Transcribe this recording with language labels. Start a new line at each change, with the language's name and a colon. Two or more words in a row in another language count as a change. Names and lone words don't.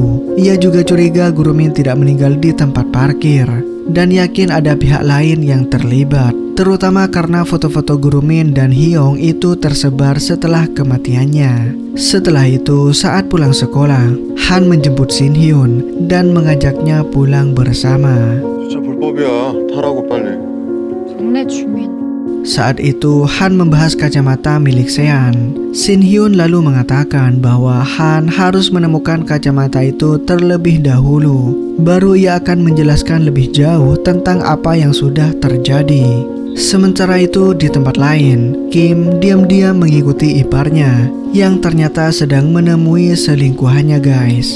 Indonesian: Ia juga curiga Guru Min tidak meninggal di tempat parkir dan yakin ada pihak lain yang terlibat, terutama karena foto-foto guru Min dan Hyung itu tersebar setelah kematiannya. Setelah itu, saat pulang sekolah, Han menjemput Shin Hyun dan mengajaknya pulang bersama.
Korean: 진짜 불법이야. 타라고 빨리. 동네 주민.
Indonesian: Saat itu, Han membahas kacamata milik Sean. Shin Hyun lalu mengatakan bahwa Han harus menemukan kacamata itu terlebih dahulu. Baru ia akan menjelaskan lebih jauh tentang apa yang sudah terjadi. Sementara itu di tempat lain, Kim diam-diam mengikuti iparnya yang ternyata sedang menemui selingkuhannya guys.